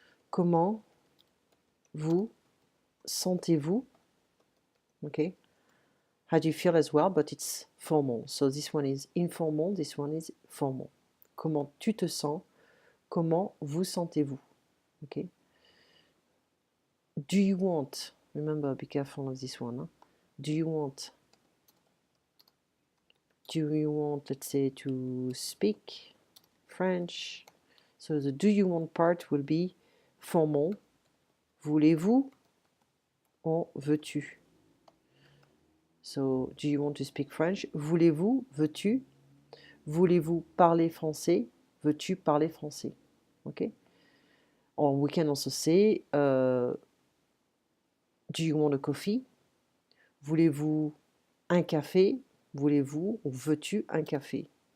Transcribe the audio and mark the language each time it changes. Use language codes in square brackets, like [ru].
[fr] Comment vous sentez-vous? Okay. [en] How do you feel as well, but it's formal. So this one is informal, this one is formal. [fr] Comment tu te sens? Comment vous sentez-vous? [en] Okay. Do you want? Remember, be careful of this one. Huh? Do you want? Do you want, let's say, to speak French? So the do you want part will be formal. [fr] Voulez-vous? [en] Or [fr] veux-tu? [en] So, do you want to speak French? [fr] Voulez-vous? Veux-tu? Voulez-vous parler français? Veux-tu parler français? Okay. [en] Or we can also say, do you want a coffee? [fr] Voulez-vous un café? Voulez-vous ou veux-tu un café?